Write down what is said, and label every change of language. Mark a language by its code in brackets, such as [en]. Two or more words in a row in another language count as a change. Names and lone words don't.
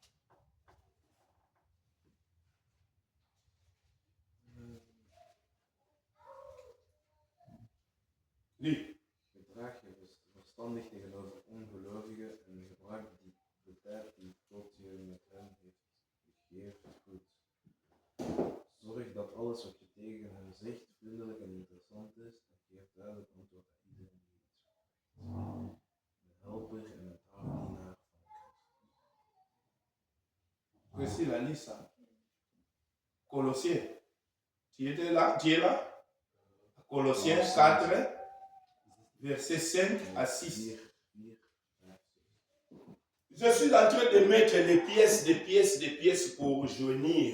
[nl] Lie. Gedraag je verstandig tegenover ongelovigen en gebruik de tijd die God je met hen heeft gegeven goed. Zorg dat alles wat je tegen hen zegt vriendelijk en interessant is en geef duidelijk antwoord aan iedereen die iets vraagt. Een helper en een trouwdienaar van Christus. [fr] Voici la liste. Colossiens. Tu es là? Colossiens 4, verset 5 à 6. Je suis en train de mettre des pièces pour joindre.